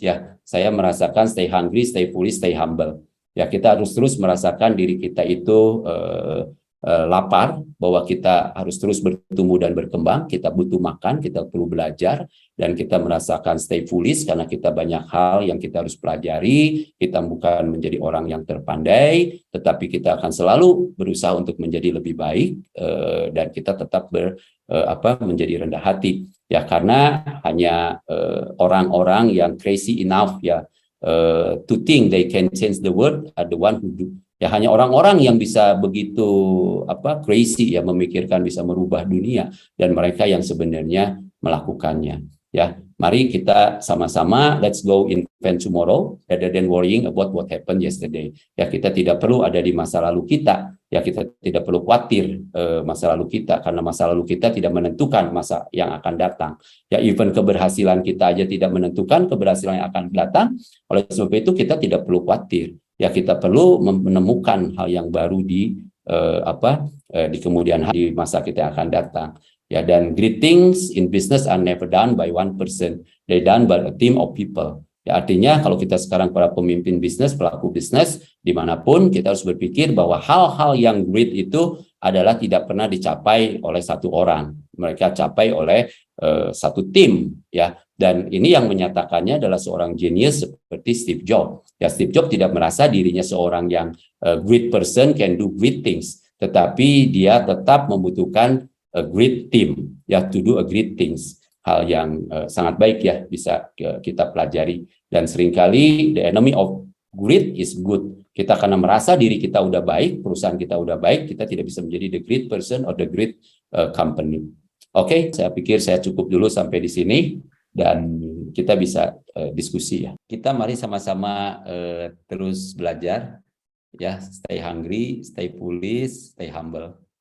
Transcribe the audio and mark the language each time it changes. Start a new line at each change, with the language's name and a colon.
Indonesian: Ya, saya merasakan
English: stay hungry, stay foolish, stay humble.
Indonesian: Ya, kita harus terus merasakan diri kita itu lapar, bahwa kita harus terus bertumbuh dan berkembang, kita butuh makan, kita perlu belajar, dan kita merasakan
English: stay foolish
Indonesian: karena kita banyak hal yang kita harus pelajari. Kita bukan menjadi orang yang terpandai, tetapi kita akan selalu berusaha untuk menjadi lebih baik, dan kita tetap menjadi rendah hati. Ya, karena hanya orang-orang yang
English: crazy enough, ya, to think they can change the world are the one who do.
Indonesian: Ya, hanya orang-orang yang bisa begitu crazy, ya, memikirkan bisa merubah dunia, dan mereka yang sebenarnya melakukannya. Ya, mari kita sama-sama
English: let's go invent tomorrow rather than worrying about what happened yesterday.
Indonesian: Ya, kita tidak perlu ada di masa lalu kita. Ya, kita tidak perlu khawatir masa lalu kita, karena masa lalu kita tidak menentukan masa yang akan datang. Ya, even keberhasilan kita aja tidak menentukan keberhasilan yang akan datang. Oleh sebab itu kita tidak perlu khawatir. Ya, kita perlu menemukan hal yang baru di kemudian hari, di masa kita yang akan datang. Ya, dan
English: great things in business are never done by one person, they're done by a team of people.
Indonesian: Ya, artinya kalau kita sekarang para pemimpin bisnis, pelaku bisnis, dimanapun, kita harus berpikir bahwa hal-hal yang great itu adalah tidak pernah dicapai oleh satu orang, mereka capai oleh satu tim, ya. Dan ini yang menyatakannya adalah seorang genius seperti Steve Jobs. Ya, Steve Jobs tidak merasa dirinya seorang yang
English: great person can do great things,
Indonesian: tetapi dia tetap membutuhkan
English: a great team,
Indonesian: ya,
English: to do a great things.
Indonesian: Hal yang sangat baik, ya, bisa kita pelajari. Dan seringkali
English: the enemy of great is good.
Indonesian: Kita karena merasa diri kita udah baik, perusahaan kita udah baik, kita tidak bisa menjadi
English: the great person or the great company.
Indonesian: Oke, saya pikir saya cukup dulu sampai di sini, dan kita bisa diskusi ya. Kita mari sama-sama terus belajar ya,
English: stay hungry, stay foolish, stay humble.